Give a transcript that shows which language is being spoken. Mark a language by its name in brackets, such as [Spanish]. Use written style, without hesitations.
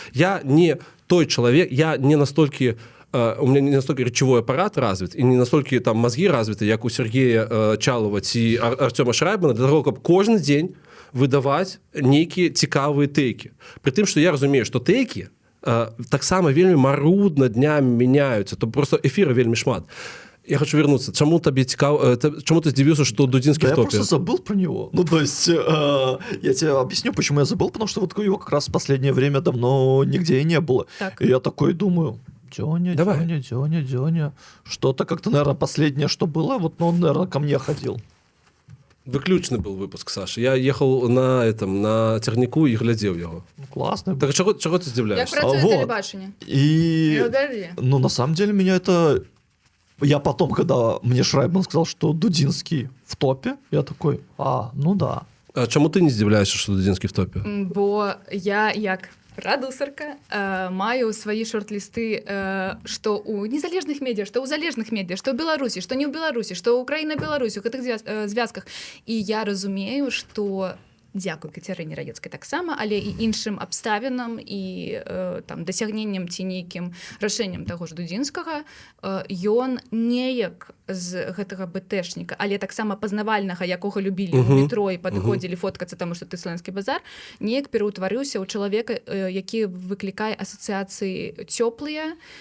[Belarusian] Я не той чалавек, я не настолькі [Russian] у меня не настолько речевой аппарат развит и не настолько там мозги развиты, [Belarusian] як у Сергея Чалова ці Артёма Шрайбмана, для того, каб кожны дзень выдаваць нейкія цікавыя тэйкі. Пры тым, што я разумею, што тэйкі таксама вельмі марудна днямі мяняюцца, то просто эфіра вельмі шмат. [Russian] Я хочу вернуться. Чему тебе [Belarusian] цікаво, [Russian] чему ты здивился, что Дудзинский в топе? Я просто забыл про него. Ну, то есть, я тебе объясню, почему я забыл, потому что вот его как раз в последнее время давно нигде и не было. Так. И я такой думаю, Дёня. Что-то как-то, наверное, последнее, что было, вот, ну, он, наверное, ко мне ходил. [Belarusian] Выключны [Russian] был выпуск, Саша. Я ехал на Тернику и глядел его. Ну, классно. Так чего ты здивляешься? [Ukrainian] Як працує телебачення? [Russian] И, ну, на самом деле, меня это... Я потом, когда мне Шрайбман сказал, что Дудзинский в топе, я такой, ну да. А чему ты не здивляешься, что Дудзинский в топе? [Belarusian] Бо я, як прадусарка, маю свае шорт-лісты, што ў незалежных медіа, што ў залежных медіа, што ў Беларусі, што не ў Беларусі, што Украіна, Беларусь, у гэтых звязках. І я разумею, што дзякуй Кацярыне Раецкай таксама, але і іншым абставінам і там дасягненнем ці нейкім рашэннем таго ж Дудзінскага, ён неяк з гэтага БТшніка, але таксама пазнавальнага, якога любілі ў метро і падыходзілі фоткацца, таму што ты Славянскі базар, неяк пераўтварыўся ў чалавека, які выклікае асацыяцыі цёплыя,